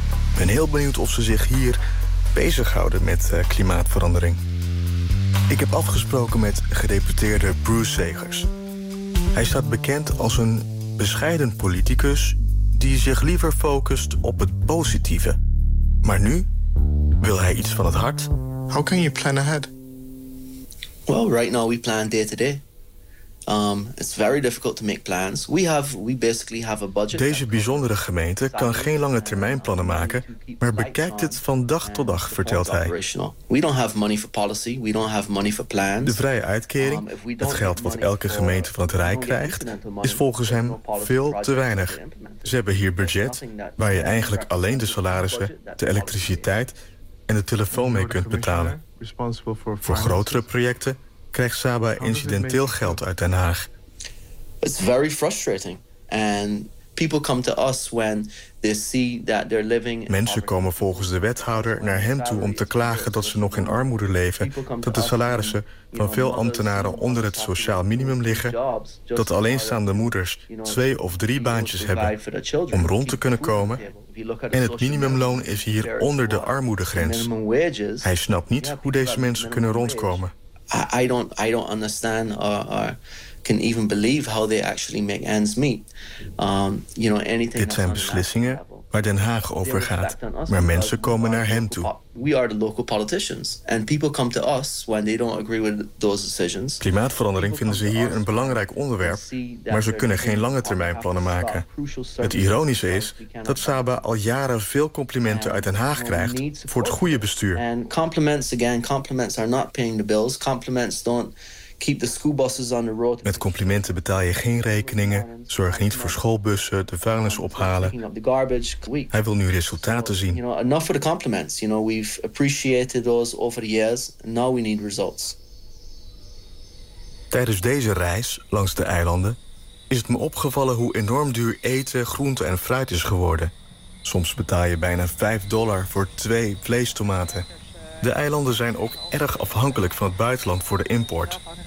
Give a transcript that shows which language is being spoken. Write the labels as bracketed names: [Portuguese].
[Dutch] Ik ben heel benieuwd of ze zich hier bezighouden met klimaatverandering. Ik heb afgesproken met gedeputeerde Bruce Segers. Hij staat bekend als een bescheiden politicus die zich liever focust op het positieve. Maar nu wil hij iets van het hart. [English] How can you plan ahead? Well, right now we plan day to day. It's very difficult to make plans. We basically have a budget. [Dutch] Deze bijzondere gemeente kan geen lange termijn plannen maken, maar bekijkt het van dag tot dag, vertelt hij. [English] We don't have money for policy. We don't have money for plans. [Dutch] De vrije uitkering, het geld wat elke gemeente van het Rijk krijgt, is volgens hem veel te weinig. Ze hebben hier budget waar je eigenlijk alleen de salarissen, de elektriciteit en de telefoon mee kunt betalen. Voor grotere projecten krijgt Saba incidenteel geld uit Den Haag. [English] It's very frustrating. And people come to us when they see that they're living. [Dutch] Mensen komen volgens de wethouder naar hem toe om te klagen dat ze nog in armoede leven, dat de salarissen van veel ambtenaren onder het sociaal minimum liggen, dat alleenstaande moeders twee of drie baantjes hebben om rond te kunnen komen. En het minimumloon is hier onder de armoedegrens. Hij snapt niet hoe deze mensen kunnen rondkomen. [English] I don't understand or can even believe how they actually make ends meet. [Dutch] Dit zijn beslissingen waar Den Haag over gaat. Maar mensen komen naar hem toe. [English] We are the local politicians. And people come to us when they don't agree with those decisions. [Dutch] Klimaatverandering vinden ze hier een belangrijk onderwerp, maar ze kunnen geen lange termijn plannen maken. Het ironische is dat Saba al jaren veel complimenten uit Den Haag krijgt voor het goede bestuur. [English] And compliments again, compliments are not paying the bills. Compliments don't keep the school buses on the road. [Dutch] Met complimenten betaal je geen rekeningen, zorg niet voor schoolbussen, de vuilnis ophalen. Hij wil nu resultaten zien. [English] You know, enough for the compliments. You know, we've appreciated those over the years. Now we need results. [Dutch] Tijdens deze reis langs de eilanden is het me opgevallen hoe enorm duur eten, groente en fruit is geworden. Soms betaal je bijna $5 voor 2 vleestomaten. De eilanden zijn ook erg afhankelijk van het buitenland voor de import.